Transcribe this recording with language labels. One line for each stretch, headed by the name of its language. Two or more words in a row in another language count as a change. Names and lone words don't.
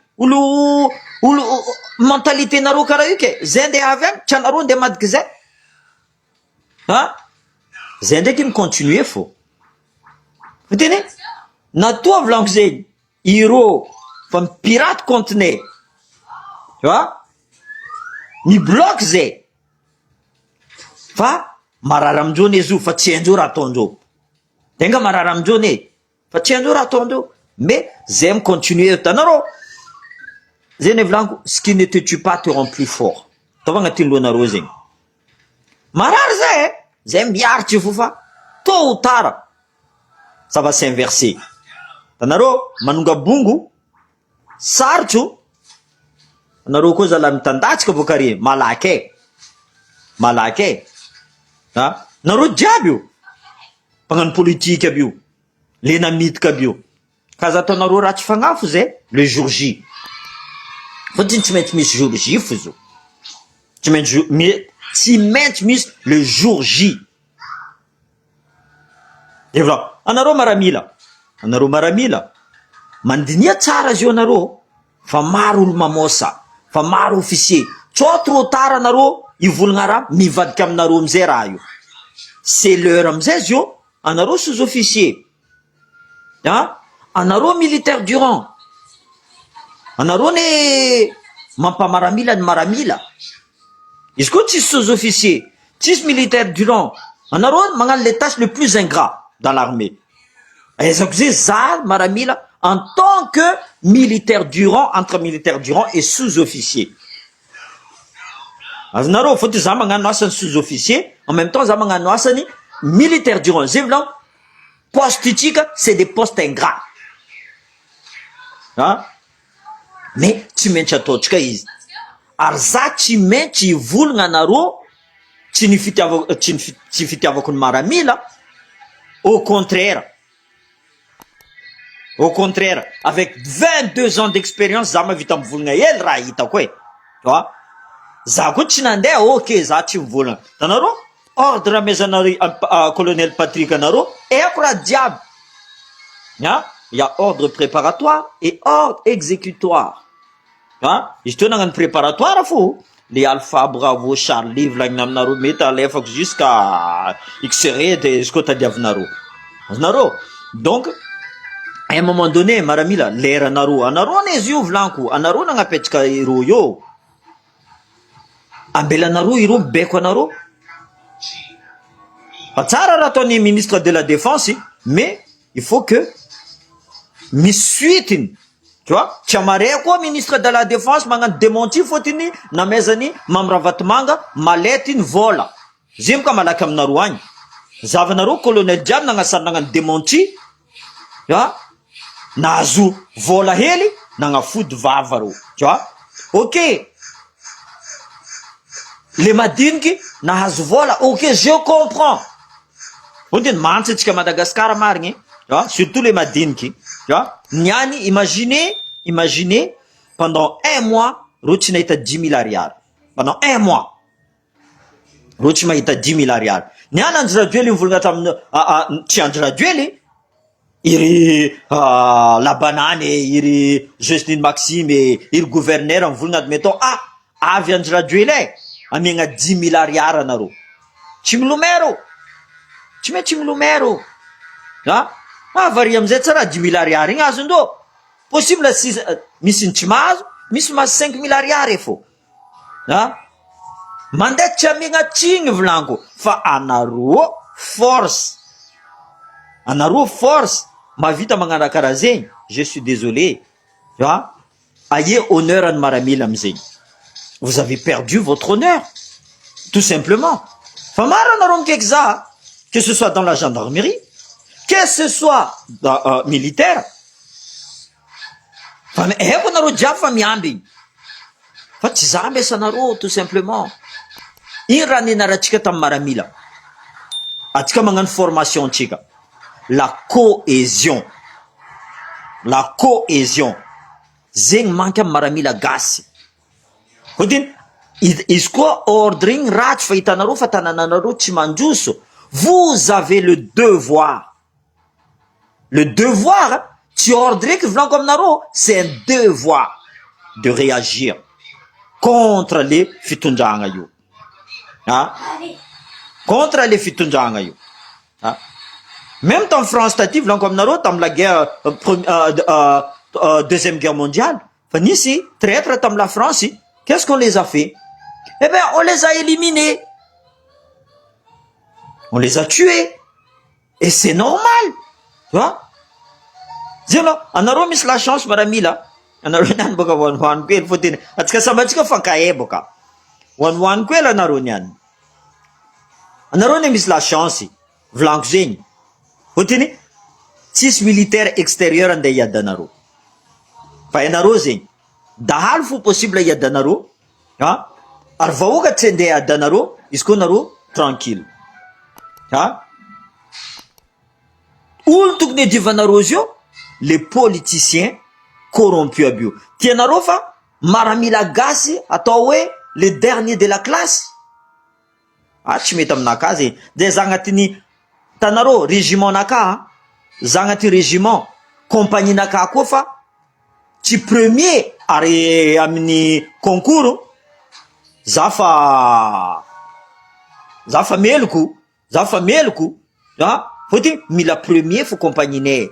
Malagasy: Olo mentalité nareo karaha io ke. Zay ndeha avy agny, tsy anareo ndeha madiky zay. Ha? Zay ndraiky ny continuer fô. Fiteny? Natoa volanko zegny. Ireo fa mipirate conteneur.
French: Tu vois?
Malagasy: Ni bloc zay. Fa marary amindreo ne izy fa tsy haindreo raha ataondreo. Tenga marary amindreo ne. Fa tsy haindreo raha ataondreo. Mais zay mi continuer hitanareo. Zay ne volanko,
French: ce qui ne te tue pas te rend plus fort.
Malagasy: Taova agnatin'ny lohanareo zegny. Marary zay. Zay miaritry fo fa
French: tôt ou tard ça va s'inverser.
Malagasy: Tanareo manonga bongo sarotro. Anareo koa zala mitandatsika boka re malaky. Malaky. Ha? Nareo jiaby io. Mpagnano politique aby io. Le namitika aby io. Ka za ataonareo raha tsy fagnafo zay
French: le jour J.
Malagasy: Fotiny tsy maintsy misy
French: jour J
Malagasy: fo zo. Tsy maintsy misy
French: le jour J. Et voilà.
Malagasy: Anareo maramila. Anareo maramila. Mandinia tsara zio anareo. Fa maro olo mamosa. Fa maro officier. Tsao trop tard anareo ivolagna raha mivadika aminareo amizay raha io.
French: C'est l'heure
Malagasy: amizay zio. Anareo sous-officier. Ha? Anareo
French: militaire du rang.
Malagasy: Anareo ne mampamaramila ny maramila. Izy koa tsisy sous-officier, tsisy
French: militaire du rang.
Malagasy: Anareo magnano
French: les tâches les plus ingrats dans l'armée.
Malagasy: Ezako zay za maramila
French: en tant que militaire du rang, entre militaire du rang et sous-officier.
Malagasy: Azonareo faut za magnano asany sous-officier,
French: en même temps
Malagasy: za magnano asany
French: militaire du rang.
Malagasy: Zay volanko poste tika
French: c'est des postes ingrats.
Malagasy: mais tsy maintsy ataotsika izy ary za tsy maintsy hivolagna anareo tsy fitiavako ny maramila.
French: Au contraire, avec 22 ans d'expérience
Malagasy: za mavita mivolagna hely raha hitako
French: tu vois.
Malagasy: Za koa tsy nandeha ok za tsy mivolagna tanareo ordre amezanareo colonel Patrick anareo eko raha diable.
French: Il y a ordre préparatoire et ordre exécutoire.
Malagasy: Izy teo nagnano préparatoire fo le Alpha Bravo Charlie volagnina aminareo mety alefako
French: jusqu'à XRE de jusqu'au
Malagasy: tadiavinareo azonareo.
French: Donc à un moment donné
Malagasy: maramila lera anareo ane izy io volaniko anareo nagnapetraka iro io ambelanareo iro mibeko anareo fa tsara raha ataony
French: ministre de la défense mais il faut que
Malagasy: misy suitiny
French: tu vois.
Malagasy: Tsy amare koa
French: ministre de la défense
Malagasy: magnano démenti fotiny namezany mamravatomanga malety ny vola zay moka malaky aminareo agny zavanareo colonel jiaby nagnasary nagnano démenti nahazo vola hely nagnafody vava reo
French: tu vois.
Malagasy: Ok le madiniky nahazo vola
French: ok je comprends
Malagasy: fotiny mantsy atsika Madagascar marigny
French: surtout les
Malagasy: madiniky
French: tu vois.
Malagasy: Niani
French: imaginez pendant un mois
Malagasy: reo tsy nahita 10 000 ariary
French: pendant un mois
Malagasy: reo tsy mahita 10 000 ariary. Niany Andry Rajoely mivolagna tamin'ny tsy Andry Rajoely iry Labanane iry Justine Maxime iry gouverneur mivolagna mettons avy Andry Rajoely amiagna 10 000 ariary anareo tsy milomero tsy maintsy milomero varia amizay tsara 10 000 ariary igny azondreo possible misy ny tsy mahazo misy mahazo 5 000 ariary fo mandeha tsy amiagna tsigny volaniko fa anareo force mavita magnano karaha zegny je
French: suis désolé
Malagasy: aie honneur any maramila amizegny
French: vous avez perdu votre honneur tout simplement
Malagasy: fa maro anareo mikaiky za
French: que ce soit dans la gendarmerie que ce soit militaire
Malagasy: fa eko anareo jiaby fa miamby igny fa tsy za mesanareo
French: tout simplement.
Malagasy: Iny raha nianaratsika tamin'ny maramila atsika magnano formation tsika
French: la cohésion
Malagasy: zegny manky amin'ny maramila gasy fotiny izy koa ordre igny ratsy fa hitanareo fa tanànanareo tsy mandroso.
French: Vous avez le devoir
Malagasy: tsy ordre eky volaniko aminareo
French: c'est un devoir de réagir contre les
Malagasy: fitondragna io
French: contre les
Malagasy: fitondragna io
French: même temps France
Malagasy: taty volaniko aminareo tamin'ny
French: la guerre deuxième guerre mondiale
Malagasy: fa nisy traître tamin'ny
French: la France. Qu'est-ce qu'on les a fait? Eh bien on les a éliminés, on les a tués et c'est normal tu vois.
Malagasy: Zeno anareo misy
French: la chance
Malagasy: maramila anareo niany boka hoanihoany koely fotiny atsika sambatsika fankahe boka hoanihoany koely anareo niany anareo ne misy
French: la chance
Malagasy: volaniko zegny fotiny tsisy
French: militaire extérieur
Malagasy: andeha hiady anareo fa anareo zegny dahalo fo possible hiady anareo ary vahoaka tsy andeha hiady anareo izy koa anareo tranquille olo tokony hadiovanareo izy io
French: les politiciens corrompus
Malagasy: aby io tianareo fa maramila gasy atao hoe
French: le dernier de la classe
Malagasy: tsy mety aminaka zegny de za agnatin'ny tanareo régiment naka za agnaty régiment compagnie naka koa fa tsy premier ary amin'ny concours za fa meloko fotiny mila premier fo compagnie.